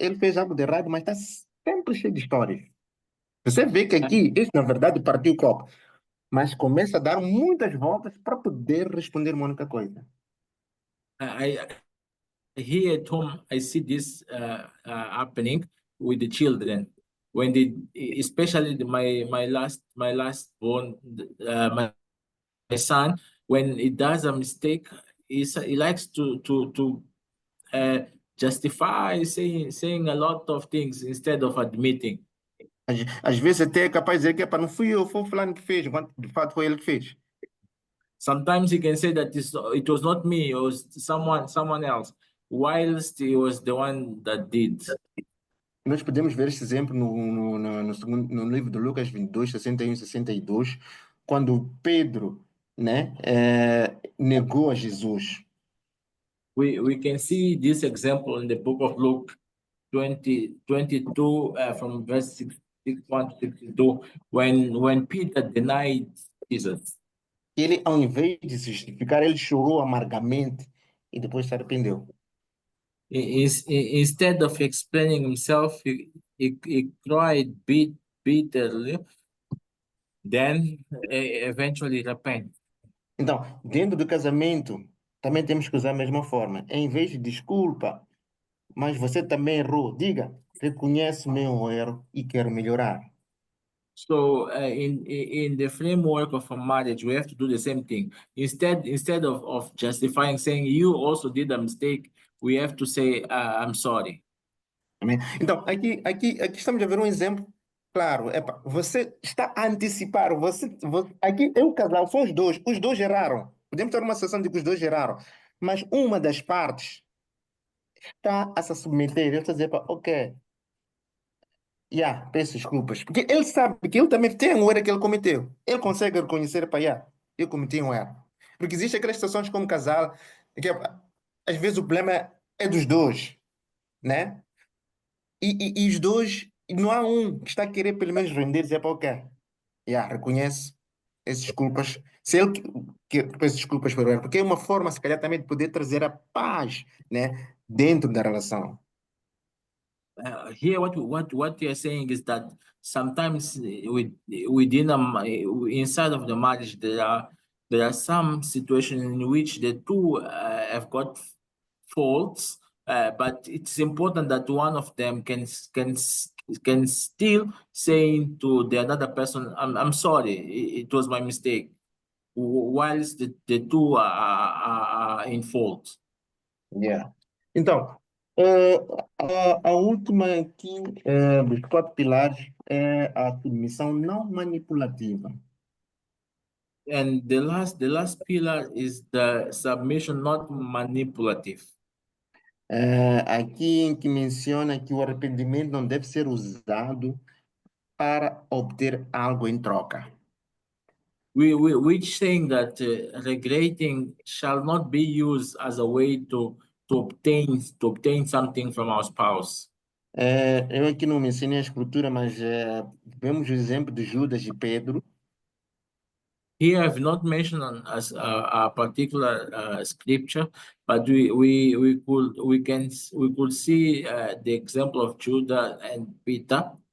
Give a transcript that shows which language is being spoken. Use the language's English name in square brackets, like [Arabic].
[Portuguese] Ele fez algo de errado, mas está sempre cheio de histórias. Você vê que aqui, isso na verdade partiu o copo, mas começa a dar muitas voltas para poder responder uma única coisa. [English] I here at home, I see this happening with the children when they, especially my last born, my son, when he does a mistake, he likes to justify saying a lot of things instead of admitting. [Portuguese] Às vezes até é capaz de dizer que não fui eu, foi o fulano que fez, enquanto de fato foi ele que fez. [English] Sometimes he can say that it was not me, it was someone else, whilst he was the one that did. [Portuguese] Nós podemos ver esse exemplo no livro de Lucas 22, 61 e 62, quando Pedro, né, negou a Jesus. [English] We can see this example in the book of Luke 22, from verse 61 to 62, when Peter denied Jesus. [Portuguese] Ele, ao invés de se justificar, ele chorou amargamente e depois se arrependeu. [English] Instead of explaining himself, he cried bitterly, then eventually repent. [Portuguese] Então, dentro do casamento, também temos que usar a mesma forma. Em vez de desculpa, mas você também errou, diga, reconheço meu erro e quero melhorar. [English] So in the framework of a marriage, we have to do the same thing. Instead of justifying, saying you also did a mistake, we have to say I'm sorry. [Portuguese] Amém? Então, aqui estamos a ver um exemplo claro. Epa, você está a antecipar. Aqui é um casal, são os dois erraram. Podemos ter uma situação de que os dois erraram, mas uma das partes está a se submeter. Ele está a dizer, pá, ok, peço desculpas. Porque ele sabe que ele também tem um erro que ele cometeu. Ele consegue reconhecer, pá, eu cometi um erro. Porque existem aquelas situações como casal, que às vezes o problema é dos dois, né? E os dois, não há um que está a querer pelo menos render e dizer, pá, ok, reconhece as desculpas. Se ele que peço desculpas por erro, porque é uma forma, se calhar, também de poder trazer a paz, né, dentro da relação. [English] Here, what you're saying is that sometimes within inside of the marriage there are some situations in which the two have got faults, but it's important that one of them can still say to the another person, I'm sorry, it was my mistake, whilst the two are in fault. Yeah. [Portuguese] Então, a última aqui dos quatro pilares é a submissão não manipulativa. [English] And the last pillar is the submission, not manipulative. [Portuguese] Aqui em que menciona que o arrependimento não deve ser usado para obter algo em troca. [English] Which saying that regretting shall not be used as a way to obtain something from our spouse. [Portuguese] Eu aqui não mencionei a escritura, mas vemos o exemplo de Judas e Pedro. [English] Here I've not mentioned as a particular scripture, but we could see the example of Judah and Peter.